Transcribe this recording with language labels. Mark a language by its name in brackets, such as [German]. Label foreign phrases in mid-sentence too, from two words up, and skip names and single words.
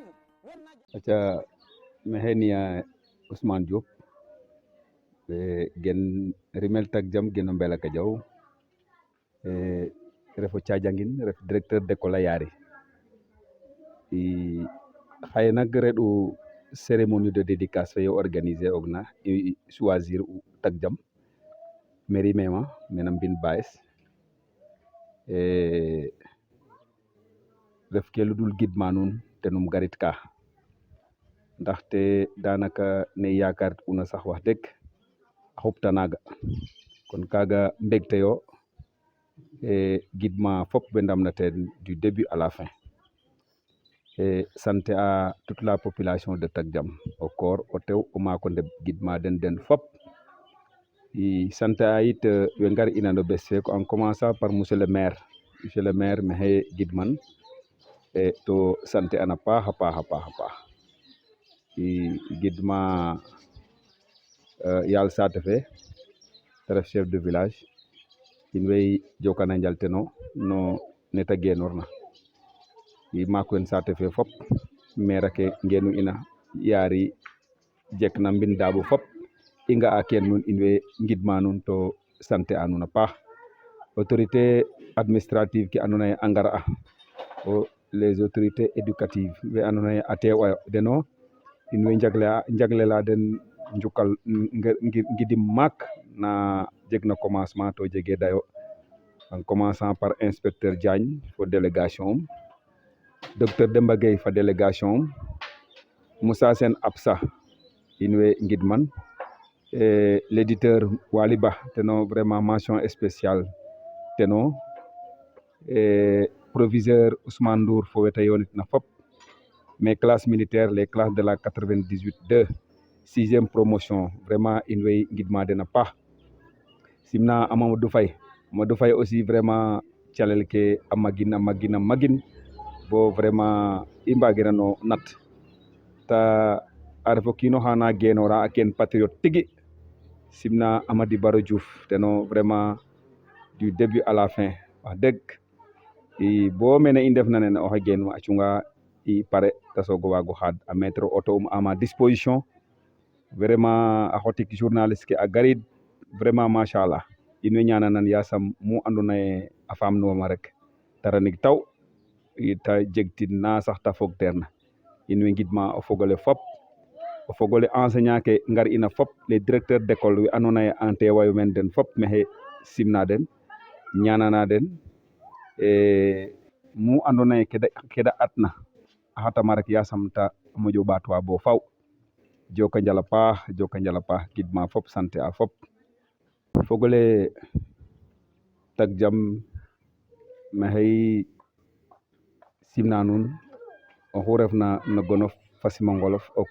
[Serer] aca maxey niya Ousmane Diop gen rimel tak jam geno Mbelakadiaw refo Thiadianguine ref [French] directeur d'école [Serer] a Yari xaye nak reɗ'u [French] cérémonie de dédicace [Serer] fe organiser ogna i choisir u tak jam mairie mema mena mbin Baes ref ke ludul gidma nuun tenum garit ka ndaxte danaka ne yaakar una sax wax deg a xupta naga kon kaga mbegte yo gidma fop we ndamna ten [French] du début à la fin santé à toute la population de Tak Jam au corps au [Serer] tew o maako ndeɓ gidma den fop i santé a yit we ngar ina no bes fe ko [French] en commençant par monsieur le maire [Serer] maxey gidman to santé an a paax a paax i gidma yaal saate fe te ref [French] chef de village [Serer] in way jokana njal teno no neta genorna i maak wen saate fe fop maire ke ngenu ina Yari jek na mbin Dabo fop i nga'a ken nuun in way ngidma nuun to santé a nuun a paax [French] autorité administrative [Serer] ke andoona yee a ngar'a [French] les autorités éducatives [Serer] we andoona yee a teewayo deno in way njaglela den njukal ngidim maak na jegna commencement to jege dayo [French] en commençant par inspecteur [Serer] Diagne fo [French] délégation docteur [Serer] Demba Gueye fa délégation Moussa Sen Absa in way ngidman l'éditeur Wali Ba teno [French] vraiment mention spéciale [Serer] teno proviseur Ousmane Ndour fo weta yonitna fop [French] mes classes militaires les classes de la 98-2 6e promotion vraiment [Serer] in way ngidma den a paax simna a Mamadou Faye [French] aussi vraiment [Serer] calel ke a magin bo vraiment i mbagirano nat ta a refo kiino xana genora a ken patriote tigi simna Amady Baro Diouf teno [French] vraiment du début à la fin [Serer] wax deg i bo mene i ndefna nene oxe genu a cunga i pare ta soogo waago xaad a [French] mettre auto à ma disposition vraiment [Serer] a xotik journaliste ke a garid vraiment machallah in way ñananan yasam mu andoona yee a faamnuwama rek ta ranig taw ta jegtin na sax ta fog teerna in way ngidma o fogole fop o fogole enseignant ke ngar ina fop [French] les directeurs d'école [Serer] we andoona yee en teewayo men den fop maxey simna den ñaanana den mu andoona yee ke da atna a xatama rek yasam ta moƴo ɓaatwa bo faw joka njal a paax gidma fop santé a fop fogole Tak Jam maxey simna nuun oxu refna no gonof fo simangolof o